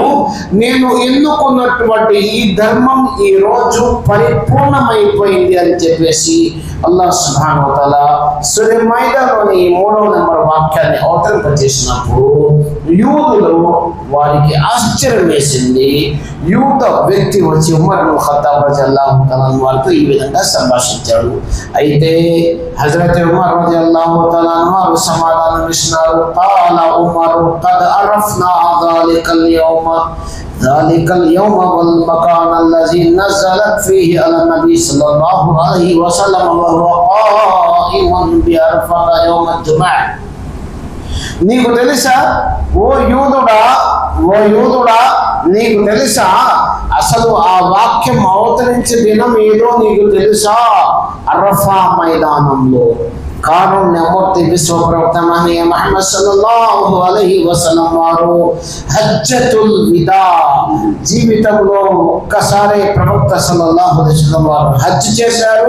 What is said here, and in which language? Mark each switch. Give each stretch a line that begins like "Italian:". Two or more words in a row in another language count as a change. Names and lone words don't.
Telugu: నేను ఎన్నుకున్నటువంటి ఈ ధర్మం ఈ రోజు పరిపూర్ణమైపోయింది అని చెప్పేసి
Arabic: الله سبحانه وتعالى
Telugu: సూరే మాయిదాలోని 3వ నెంబర్ వాక్యాన్ని అవతరింపజేసినప్పుడు యూదులు వారికి ఆశ్చర్యం వేసింది. యూద వ్యక్తి వచ్చి ఉమర్ ఇబ్న్ ఖత్తాబ్
Arabic: رضي الله تعالى
Telugu: వారితో ఈ విధంగా సంభాషించాడు. అయితే హజరత్ ఉమర్
Arabic: رضي الله تعالى
Telugu: వారు సమాధానం ఇస్తున్నారు,
Arabic: قال عمر قد عرفنا ذلك اليوم والمكان الذي نزلت فيه على النبي صلى الله عليه وسلم وهو قائم بعرفة يوم الجمعة.
Telugu: నీకు తెలుసా ఓ యూదుడా నీకు తెలుసా అసలు ఆ వాక్యం అవతరించే దినం ఏదో నీకు తెలుసా? అరఫా మైదానంలో కారుణ్యమూర్తి విశ్వప్రవక్త మహనీయ ముహమ్మద్
Arabic: صلى الله عليه وسلم
Telugu: వారు
Arabic: حجة الوداع,
Telugu: జీవితంలో ఒక్కసారి ప్రవక్త
Arabic: صلى الله عليه وسلم
Telugu: వారు హజ్ చేశారు.